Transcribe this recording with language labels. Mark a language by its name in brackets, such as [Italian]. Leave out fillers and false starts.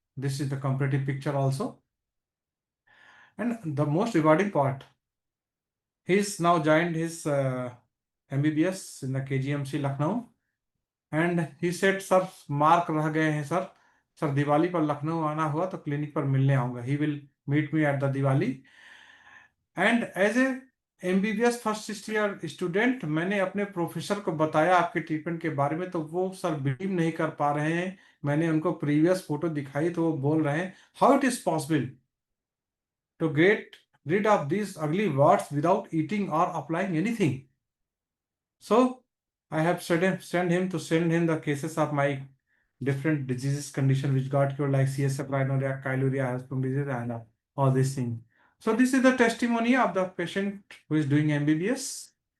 [English] This is the comparative picture also. And the most rewarding part, he's now joined his MBBS in the KGMC Lucknow, and he said, sir, [Hindi] mark रह गए हैं sir Diwali पर लखनऊ आना हुआ तो clinic पर मिलने आऊंगा. [English] He will meet me at the Diwali. And as a MBBS [Hindi] first year student, मैंने अपने प्रोफेसर को बताया आपके ट्रीटमेंट के बारे में, तो वो सर बिलीव नहीं कर पा रहे हैं. मैंने उनको प्रीवियस फोटो दिखाई तो वो बोल रहे हैं, [English] How it is possible to get rid of these ugly warts without eating or applying anything. So I have sent him the cases of my different diseases condition which got cured, like CSF rhinorrhea, chyluria, Hasbrook disease, and all these things. So this is the testimony of the patient who is doing MBBS.